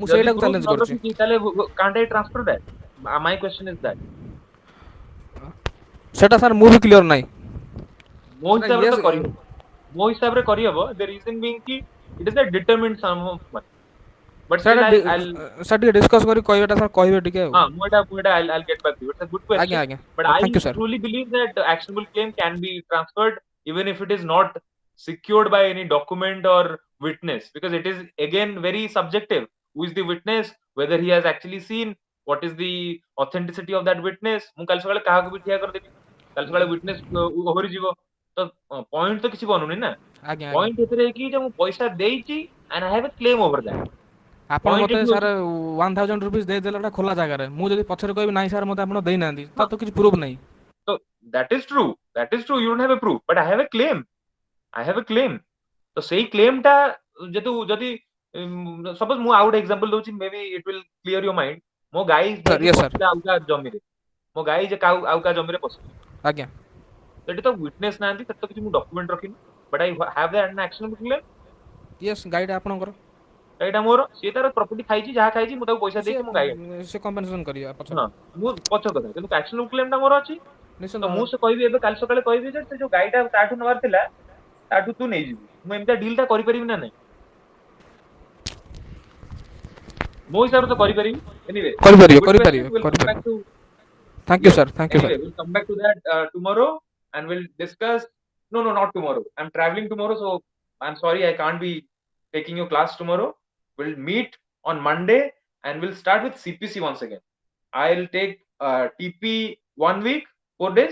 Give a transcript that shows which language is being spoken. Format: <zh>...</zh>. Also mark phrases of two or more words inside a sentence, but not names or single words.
<or>ଯଦି ସେଇଟାକୁ proof ଚ୍ୟାଲେଞ୍ଜ ନ କରୁଛି ରଖିଛି ତାହେଲେ</or> <en>can't I transfer that? My question is that.</en> <or>ସେଇଟା ସାର୍ ମୁଁ ବି କ୍ଲିୟର ନାହିଁ ମୋ ସେଇଟା ହିସାବରେ ତ ୟେସ୍ କରିହବ, ମୋ ହିସାବରେ କରିହବ,</or> <en>the reason being କି it is a determined sum of money, but still</en> <or>ସେଇଟା</or> <en>I'll</en> <or>ସାର୍ ଟିକେ ଡିସ୍କସ୍ କରି କହିବାଟା ସାର୍ କହିବେ ଟିକେ ଆଉ</or> <en>I'll get back to you. It's a good</en> <or>ଆଜ୍ଞା</or> <en>question,</en> <or>ଆଜ୍ଞା</or> <en>but</en> <or>ହଉ</or> <en>I thank you sir truly believe that actionable claim can be transferred even if it is not secured by any document or witness, because it is again very subjective. Who is the witness? Whether he has actually seen, what is the authenticity of that witness?</en> <or>ମୁଁ କାଲି ସକାଳେ କାହାକୁ ବି ଠିଆ କରିଦେବି, କାଲି ସକାଳେ witness ଓହରି ଯିବ, ତ point ତ କିଛି ବନୁନି ନା। ଆଜ୍ଞା ଆଜ୍ଞା Point ଏଥିରେ କି ଯେ ମୁଁ ପଇସା ଦେଇଛି</or> <en>and I have a claim over that.</en> <or>ଆପଣ Point ମୋତେ ଏଠି ସାର୍ ହଉଛି 1000 ରୁପିଜ୍ ଦେଇଦେଲେ ଗୋଟେ ଖୋଲା ଜାଗାରେ ମୁଁ ଯଦି ପଛରେ କହିବି ନାହିଁ ସାର୍ ମୋତେ ଆପଣ ଦେଇନାହାନ୍ତି ହଁ, ତାର ତ କିଛି ପ୍ରୁଫ୍ ନାହିଁ</or> <en>so that is true. That is true. You don't have a proof, but I have a claim. I have a claim.</en> <or>ତ ସେଇ claim ଟା ଯଦି ସପୋଜ ମୁଁ ଆଉ ଗୋଟେ ଏକ୍ସାମ୍ପଲ ଦଉଛି,</or> <en>may be it will clear your mind.</en> <or>ମୋ ଗାଈ ସାର୍ ଯାଇକି</or> <en>yes sir</en> <or>ପଶିଲା ଆଉ କାହା ଜମିରେ, ମୋ ଗାଈ ଯେ ଆଉ କାହା ଜମିରେ ପଶିଲା, ଆଜ୍ଞା ସେଠି ତ ୱିଟନେସ୍ ନାହାନ୍ତି, ସେଠି ତ କିଛି ମୁଁ ଡକ୍ୟୁମେଣ୍ଟ ରଖିନି,</or> <en>but I have an action claim.</en> <or>ୟେସ୍ ଗାଇଡ଼ ଆପଣଙ୍କର ଏଇଟା ମୋର, ସିଏ ତାର ପ୍ରପର୍ଟି ଖାଇଛି, ଯାହା ଖାଇଛି, ମୁଁ ତାକୁ ପଇସା ସିଏ ଦେଇଛି, ମୋ ଗାଈ ଆଣିଛି। ସେ କମ୍ପେନସେସନ୍ କରିବା ପଛରେ ହଁ, ମୁଁ ପଛ କଥା, କିନ୍ତୁ</or> <en>action claim</en> <or>ଟା ମୋର ଅଛି। ନିଶ୍ଚିନ୍ତ ତ ମୁଁ ଭାବରେ ସେ କହିବି ଏବେ କାଲି ସକାଳେ କହିବି ଯେ ସେ ଯୋଉ ଗାଈଟା ତାଠୁ ନେବାର ଥିଲା ତାଠୁ ତୁ ନେଇଯିବୁ, ମୁଁ ଏମିତିଆ ଡିଲ୍ ଟା କରିପାରିବି ନା ନାହିଁ? ମୋ ହିସାବରେ ତ କରିପାରିବି। Anyway, କରିପାରିବେ</or> <en>good question.</en> <or>କରିପାରିବେ</or> <en>We'll come back</en> <or>କରିପାରିବେ</or> <en>to, thank you yes. sir thank you Anyway,</en> <or>ସାର୍</or> <en>we'll come back to that tomorrow, and we'll discuss. No, no, not tomorrow. I'm traveling tomorrow, so I'm sorry I can't be taking your class tomorrow. We'll meet on Monday, and we'll start with CPC once again. I'll take TP 1 week, 4 days.</en>